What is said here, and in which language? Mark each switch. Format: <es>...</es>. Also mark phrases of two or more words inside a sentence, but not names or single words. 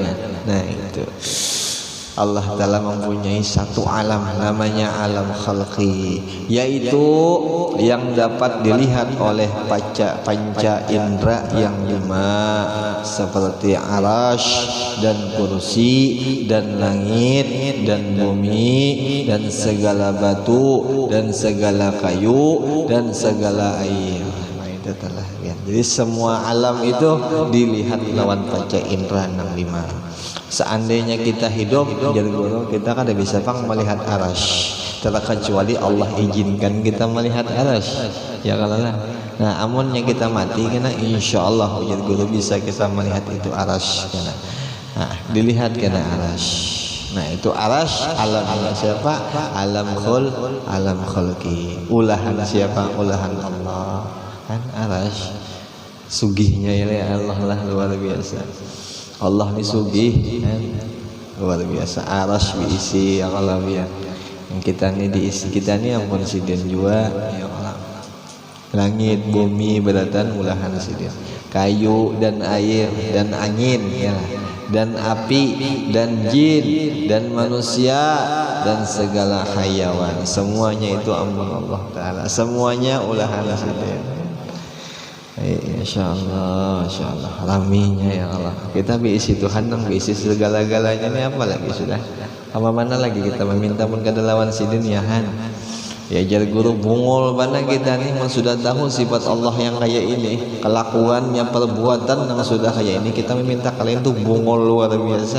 <id>Nah itu Allah Ta'ala mempunyai satu alam namanya alam khalqi, yaitu yang dapat dilihat oleh panca indera yang 5 seperti arash dan kursi dan langit dan bumi dan segala batu dan segala kayu dan segala air. Itu telah ya. Jadi semua alam itu dilihat lawan panca indera yang 5. Seandainya kita hidup jadi guru, kita kan tidak bisa melihat arash, terkecuali Allah izinkan kita melihat arash ya kalau lah.</id> <bjn>Nah amunnya kita mati kena</bjn> <ar>إن شاء الله</ar> <bjn>jadi guru bisa kita melihat itu arash kena.</bjn> <id>Nah dilihat kena arash. Nah itu arash alamnya siapa? Alam khulqi. Ulahan siapa? Ulahan Allah kan arash.</id> <bjn>Sugihnya</bjn> <ar>يا الله</ar> <bjn>lah luar biasa. Allah ni sugih luar biasa.</bjn> <id>Arash diisi</id> <ar>يا الله</ar> <id>ya.</id> <bjn>Yang kita ni diisi, kita ni ampun sidin juga</bjn> <ar>يا الله.</ar> <bjn>Langit bumi beratan ulahan sidin.</bjn> <id>Kayu dan air dan angin ya. Dan api dan jin dan manusia dan segala hayawan, semuanya itu ampun Allah Ta'ala.</id> <bjn>Semuanya ulahan sidin.</bjn> <id>Insyaallah raminya</id> <ar>يا الله.</ar> <bjn>Kita biisi Tuhan nang biisi segala-galanya ini apa lagi sudah. Apa mana lagi kita meminta pun kada lawan sidin ya han. Ya jar guru bungul mana kita nih sudah tahu sifat Allah yang kayak ini, kelakuannya, perbuatan yang sudah kayak ini, kita meminta kalian tuh bungul luar biasa.</bjn>